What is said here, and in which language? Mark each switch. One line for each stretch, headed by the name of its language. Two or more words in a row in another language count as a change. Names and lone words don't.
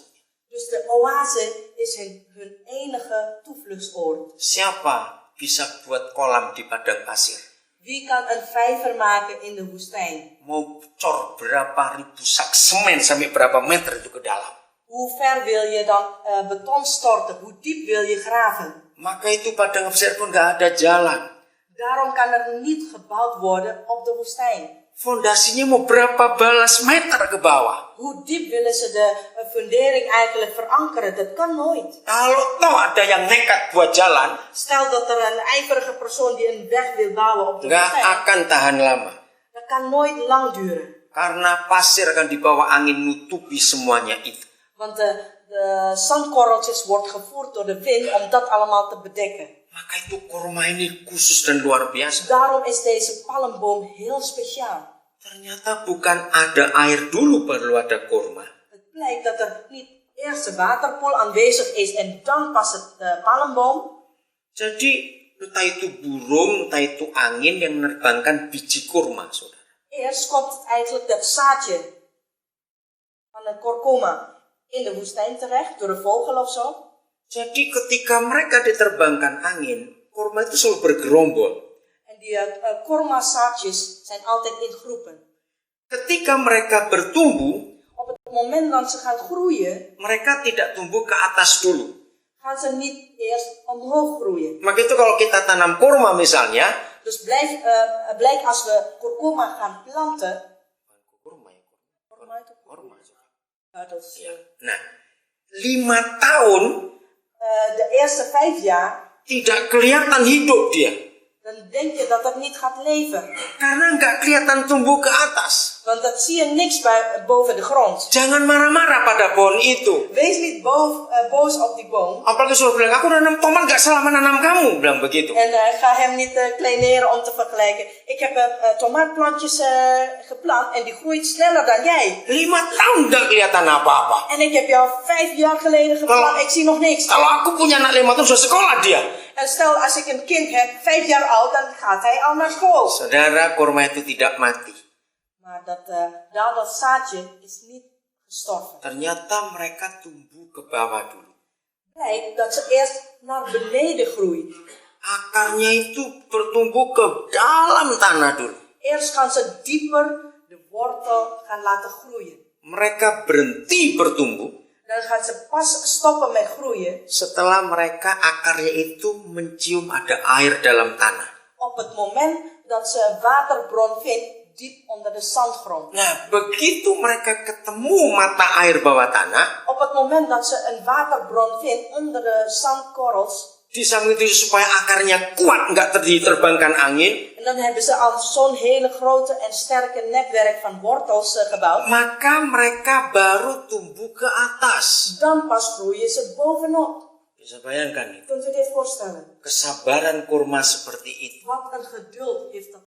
Dutch: Dus de oase is hun enige toevluchtsoord.
Indonesian: Siapa bisa buat kolam di padang pasir?
Dutch: Wie kan een vijver maken in de woestijn?
Indonesian: Mau cor berapa ribu sak semen sampai berapa meter itu ke dalam.
Dutch: Hoe ver wil je dan beton storten? Hoe diep wil je graven?
Indonesian: Maka itu padang pasir pun gak ada jalan.
Dutch: Daarom kan er niet gebouwd worden op de woestijn.
Indonesian: Fondasinya mau berapa balas meter ke bawah.
Dutch: Hoe diep willen ze de fundering eigenlijk verankeren? Dat kan nooit.
Indonesian: Kalau toh ada yang nekat buat jalan,
Dutch: Stel dat er een ijverige persoon die een weg wil bouwen op de gak woestijn.
Indonesian: akan tahan lama.
Dutch: Dat kan nooit lang duren.
Indonesian: Karena pasir akan dibawa angin nutupi semuanya itu.
Dutch: Want de zandkorreltjes wordt gevoerd door de wind om dat allemaal te bedekken.
Indonesian: Maka itu kurma ini khusus dan luar biasa.
Dutch: Daarom is deze palmboom heel speciaal.
Indonesian: Ternyata bukan ada air dulu baru ada kurma.
Dutch: Het blijkt dat er niet eerst de waterpoel aanwezig is en dan pas de palmboom.
Indonesian: Jadi entah itu burung, entah itu angin yang menerbangkan biji kurma, saudara.
Dutch: Eerst komt het eigenlijk dat zaadje van de kurkuma in de woestijn terecht door de vogel of zo.
Indonesian: Jadi ketika mereka diterbangkan angin, kurma itu selalu bergerombol.
Dutch: En die kurma zaadjes zijn altijd in groepen.
Indonesian: Ketika mereka bertumbuh,
Dutch: Op het moment dat ze gaan groeien,
Indonesian: mereka tidak tumbuh ke atas dulu.
Dutch: gaan ze niet eerst omhoog groeien.
Indonesian: Maka itu kalau kita tanam kurma misalnya,
Dutch: Dus blijkt als we kurkuma gaan planten.
Indonesian: kurma ya, Kurma itu kurma.
Dutch: Ja, dat is,
Indonesian: Nah, 5 tahun
Dutch: de eerste 5 jaar,
Indonesian: tidak kelihatan hidup dia.
Dutch: dan denk je dat dat niet gaat leven.
Indonesian: Karena nggak kelihatan tumbuh ke atas.
Dutch: Want dat zie je niks boven de grond.
Indonesian: Jangan marah-marah pada pohon itu.
Dutch: Wees niet boos op die boom.
Indonesian: Apalagi suruh bilang, aku nanam tomat gak salah menanam kamu. Bilang begitu.
Dutch: En ga hem niet kleineren om te vergelijken. Ik heb tomaatplantjes geplant en die groeit sneller dan jij.
Indonesian: 5 tahun gak kelihatan apa-apa.
Dutch: En ik heb jou 5 jaar geleden geplant, ik zie nog niks.
Indonesian: Kalau aku punya anak 5 tahun sudah sekolah dia.
Dutch: En stel als ik een kind heb, 5 jaar oud, dan gaat hij al naar school.
Indonesian: Saudara, kurma itu tidak mati.
Dutch: Maar dat zaadje is niet gestorven.
Indonesian: Ternyata mereka tumbuh ke bawah dulu.
Dutch: Blijkt dat ze eerst naar beneden groeit.
Indonesian: Akarnya itu bertumbuh ke dalam tanah dulu.
Dutch: Eerst gaan ze dieper de wortel gaan laten groeien.
Indonesian: Mereka berhenti bertumbuh
Dutch: Dan gaan ze pas stoppen met groeien
Indonesian: setelah mereka akarnya itu mencium ada air dalam tanah.
Dutch: op het moment dat ze een waterbron vindt diep onder de zandgrond.
Indonesian: Nah, begitu mereka ketemu mata air bawah tanah,
Dutch: Op het moment dat ze een waterbron vindt onder de zandkorrels,
Indonesian: di samping itu supaya akarnya kuat, nggak diterbangkan angin,
Dutch: en dan hebben ze al zo'n hele grote en sterke netwerk van wortels gebouwd,
Indonesian: maka mereka baru tumbuh ke atas.
Dutch: dan pas groeien ze bovenop.
Indonesian: Bisa bayangkan itu.
Dutch: Kunt u dit voorstellen?
Indonesian: Kesabaran kurma seperti itu.
Dutch: Wat een geduld heeft dat